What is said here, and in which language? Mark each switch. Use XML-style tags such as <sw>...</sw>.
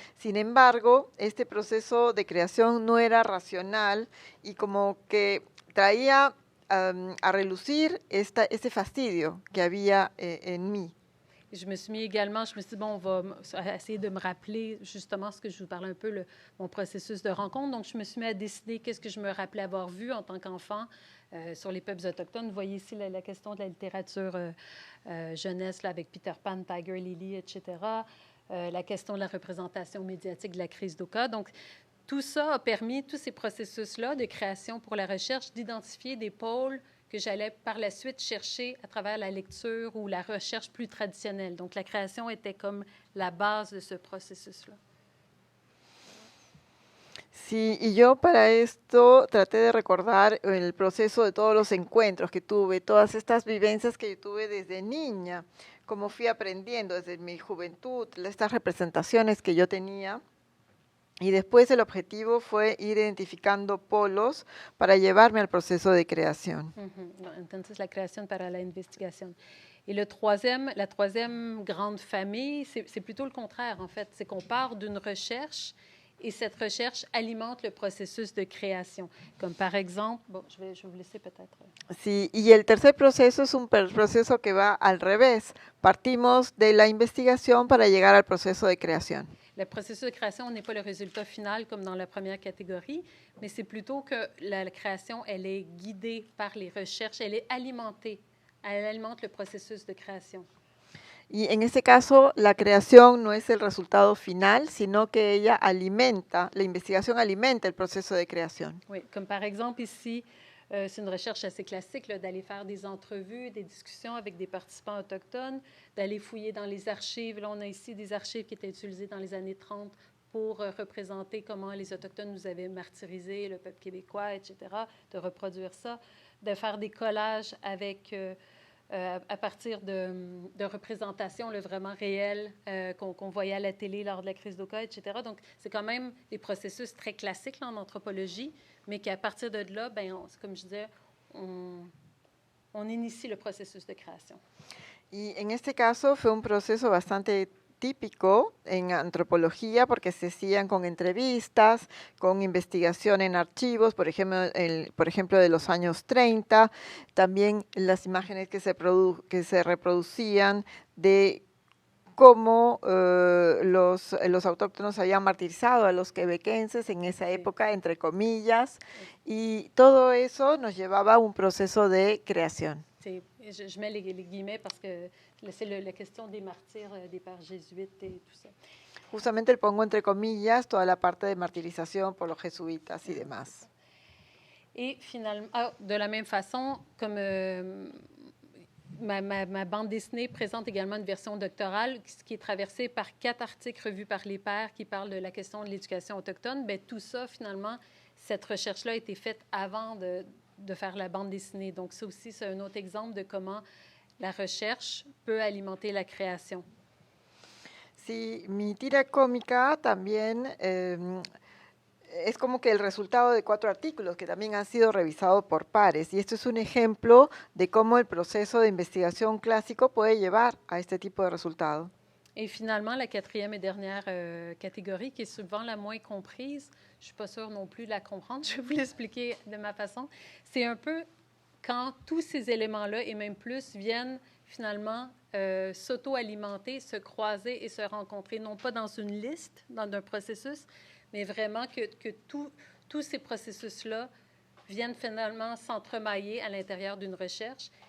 <es>Sin embargo, este proceso de creación no era racional y como que traía a relucir ese fastidio que había en mí.</es> <fr>Et je me suis mis également, je me suis dit, bon, on va essayer de me rappeler justement ce que je vous parlais un peu, mon processus de rencontre. Donc, je me suis mis à décider qu'est-ce que je me rappelais avoir vu en tant qu'enfant sur les peuples autochtones. Vous voyez ici la question de la littérature jeunesse là, avec Peter Pan, Tiger Lily, etc. La question de la représentation médiatique de la crise d'Oka. Donc, tout ça a permis, tous ces processus-là de création pour la recherche, d'identifier des pôles que j'allais par la suite chercher à travers la lecture ou la recherche plus traditionnelle. Donc, la création était comme la base de ce processus-là.</fr> <es>Sí, y yo para esto traté de recordar el proceso de todos los encuentros que tuve, todas estas vivencias que yo tuve desde niña, cómo fui aprendiendo desde mi juventud, estas representaciones que yo tenía. Y después el objetivo fue ir identificando polos para llevarme al proceso de creación. Entonces, la création para la investigación.</es> <fr>Et la troisième grande famille, c'est plutôt le contraire, en fait. C'est qu'on part d'une recherche et cette recherche alimente le processus de création. Comme par exemple, bon, je vais vous laisser peut-être.</fr> <es>Sí, y el tercer proceso es un proceso que va al revés. Partimos de la investigación para llegar al proceso de creación.</es> <fr>Le processus de création n'est pas le résultat final comme dans la première catégorie, mais c'est plutôt que la création, elle est guidée par les recherches, elle est alimentée, elle alimente le processus de création.</fr> <es>Y en este caso, la creación no es el resultado final, sino que ella alimenta, la investigación alimenta el proceso de creación.</es> <fr>Oui, comme par exemple ici, c'est une recherche assez classique d'aller faire des entrevues, des discussions avec des participants autochtones, d'aller fouiller dans les archives. Là, on a ici des archives qui étaient utilisées dans les années 30 pour représenter comment les Autochtones nous avaient martyrisés, le peuple québécois, etc., de reproduire ça, de faire des collages avec, à partir de représentations vraiment réelles qu'on voyait à la télé lors de la crise d'Oka, etc. Donc, c'est quand même des processus très classiques là, en anthropologie, mais qu'à partir de là, comme je disais, on inicie le processus de création.</fr> <es>Y en este caso fue un proceso bastante típico en antropología porque se hacían con entrevistas, con investigación en archivos, por ejemplo de los años 30, también las imágenes que se reproducían de cómo los autóctonos habían martirizado a los quebequenses en esa época, entre comillas, y todo eso nos llevaba a un proceso de creación.</es> <fr>Sí, je mets les guillemets parce que c'est la question des martyrs des pères jésuites et tout ça.</fr> <es>Justamente le pongo entre comillas toda la parte de martirización por los jesuitas y demás.</es> <fr>Et finalement, de la même façon, comme ma bande dessinée présente également une version doctorale qui est traversée par 4 articles revus par les pairs qui parlent de la question de l'éducation autochtone. Bien, tout ça, finalement, cette recherche-là a été faite avant de faire la bande dessinée. Donc, ça aussi, c'est un autre exemple de comment la recherche peut alimenter la création.</fr> <es>Sí, mi tira cómica también es como que el resultado de 4 artículos que también han sido revisados por pares. Y esto es un ejemplo de cómo el proceso de investigación clásico puede llevar a este tipo de resultados.</es> <fr>Et finalement, la 4e et dernière catégorie, qui est souvent la moins comprise, je ne suis pas sûre non plus de la comprendre, je vais vous l'expliquer de ma façon, c'est un peu quand tous ces éléments-là, et même plus, viennent finalement s'auto-alimenter, se croiser et se rencontrer, non pas dans une liste, dans un processus, mais vraiment que tous ces processus-là viennent finalement s'entremailler à l'intérieur d'une recherche.</fr>